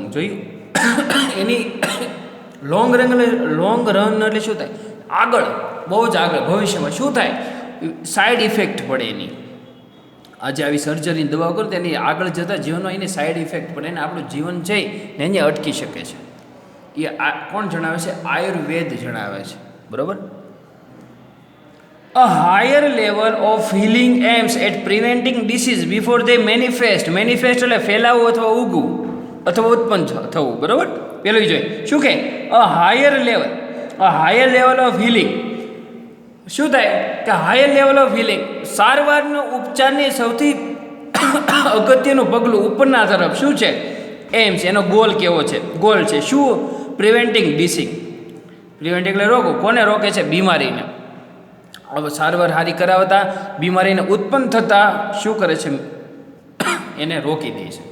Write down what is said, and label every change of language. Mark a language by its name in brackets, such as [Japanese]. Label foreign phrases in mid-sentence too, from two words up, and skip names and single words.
[Gujarati] જોયું એની [English] long run [Gujarati] એટલે શું થાય, આગળ, બહુ જ આગળ ભવિષ્યમાં શું થાય, [English] side effect [Gujarati] પડે એની. આજે આવી સર્જરીની દવા કરો તો એની આગળ જતાં જીવનમાં એની [English] side effect [Gujarati] પડે ને આપણું જીવન છે ને એને અટકી શકે છે. એ કોણ જણાવે છે, આયુર્વેદ જણાવે છે, બરાબર. [English] A higher level of healing aims at preventing disease before they manifest. [Gujarati] Manifest એટલે ફેલાવવું અથવા ઉગવું અથવા ઉત્પન્ન થવું, બરાબર. પેલું જોઈએ શું કે [English] a higher level of healing. [Gujarati] શું થાય કે [English] higher level of healing, [Gujarati] સારવારનો ઉપચારની સૌથી અગત્યનું પગલું ઉપરના તરફ શું છે, એમ્સ, એનો ગોલ કેવો છે, ગોલ છે શું, [English] preventing disease. [Gujarati] પ્રિવેન્ટિંગ એટલે રોગો, કોને રોકે છે, બીમારીને. હવે સારવાર હારી કરાવતા બીમારીને ઉત્પન્ન થતાં શું કરે છે, એને રોકી દે છે.